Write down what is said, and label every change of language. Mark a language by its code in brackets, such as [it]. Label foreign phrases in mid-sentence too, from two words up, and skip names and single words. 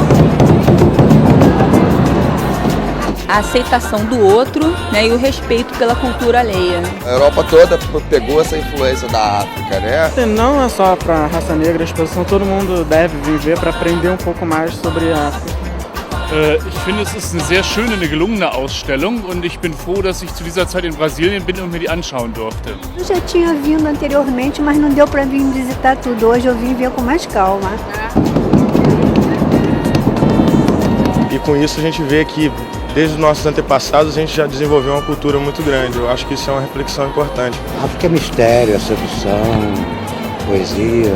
[pt] A aceitação do outro, né, e o respeito pela cultura alheia. A Europa toda pegou essa influência da África, né? Não é só para a raça negra, a exposição todo mundo deve viver para aprender um pouco mais sobre a África. [de] Ich finde, es ist eine sehr schöne, eine gelungene Ausstellung und ich bin froh, dass ich zu dieser Zeit in Brasilien bin und mir die anschauen durfte. [pt] Eu já tinha vindo anteriormente, mas não deu para vir visitar tudo. Hoje eu vim ver com mais calma. E com isso a gente vê que desde os nossos antepassados a gente já desenvolveu uma cultura muito grande. Eu acho que isso é uma reflexão importante. A África é mistério, é sedução, poesia.